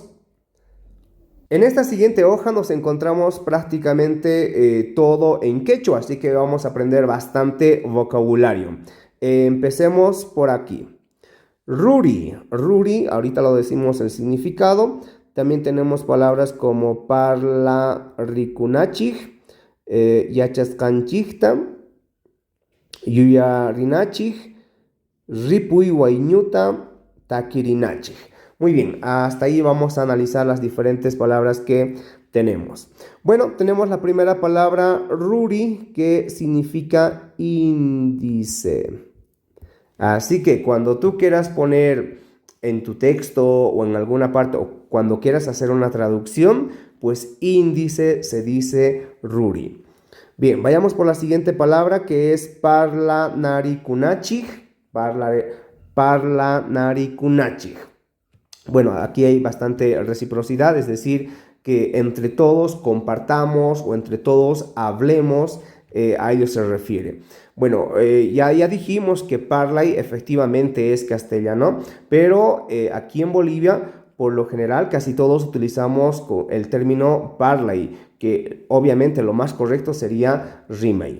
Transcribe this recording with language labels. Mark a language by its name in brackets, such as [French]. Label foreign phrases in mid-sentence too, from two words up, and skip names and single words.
[Spanish] En esta siguiente hoja nos encontramos prácticamente todo en quechua, así que vamos a aprender bastante vocabulario. Empecemos por aquí. [Quechua] Ruri, ruri, [Spanish] ahorita lo decimos el significado. También tenemos palabras como [Quechua] parla rikunachij, yachaskanchijta, yuyarinachij, ripuy waiñuta, takirinachij. [Spanish] Muy bien, hasta ahí vamos a analizar las diferentes palabras que tenemos. Bueno, tenemos la primera palabra ruri, que significa índice. Así que cuando tú quieras poner en tu texto o en alguna parte, o cuando quieras hacer una traducción, pues índice se dice ruri. Bien, vayamos por la siguiente palabra, que es [Quechua] parla narikunachig. Parla narikunachig. [Spanish] Bueno, aquí hay bastante reciprocidad, es decir, que entre todos compartamos o entre todos hablemos, a ello se refiere. Bueno, ya dijimos que parlay efectivamente es castellano, pero aquí en Bolivia, por lo general, casi todos utilizamos el término parlay, que obviamente lo más correcto sería rimay.